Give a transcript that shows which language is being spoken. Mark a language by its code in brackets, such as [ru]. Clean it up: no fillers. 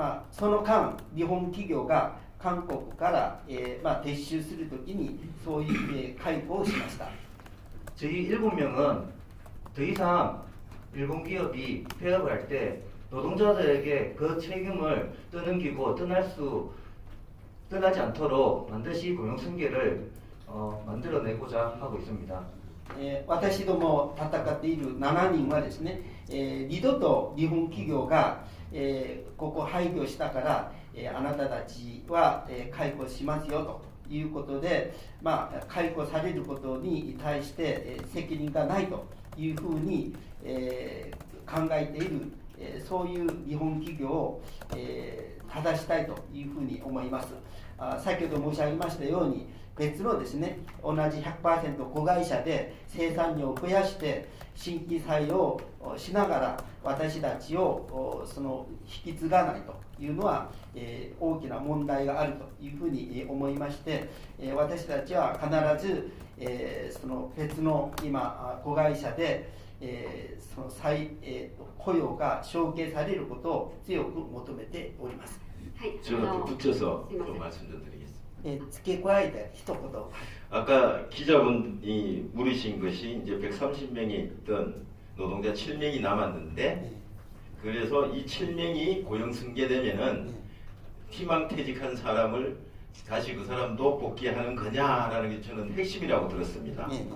[ja] その間、日本企業が韓国から、撤収するときにそういう解雇をしました。 [ko] 저희 7명은 더 이상 일본 기업이 폐업을 할 때 노동자들에게 그 책임을 떠넘기고 떠나지 않도록 반드시 고용승계를 만들어내고자 하고 있습니다. [ja] 私ども戦っている7人はですね、二度と日本企業が、ここ廃業したから、あなたたちは、解雇しますよということで、解雇されることに対して、責任がないというふうに、考えている、そういう日本企業を、正したいというふうに思います。先ほど申し上げましたように、別のですね、同じ 100% 子会社で生産量を増やして新規採用をしながら私たちをその引き継がないというのは、大きな問題があるというふうに思いまして、私たちは必ず、その別の今子会社で、その雇用が承継されることを強く求めております。 [ko] はい、저는 붙여서 또 말씀 좀 드리겠습니다. [ja] 付け加えて一言。 [ko] 아까 기자분이 물으신 것이 이제 130명이 있던 노동자 7명이 남았는데, 그래서 이 7명이 고용 승계되면은 희망퇴직한 사람을 다시 그 사람도 복귀하는 거냐라는 게 저는 핵심이라고 들었습니다.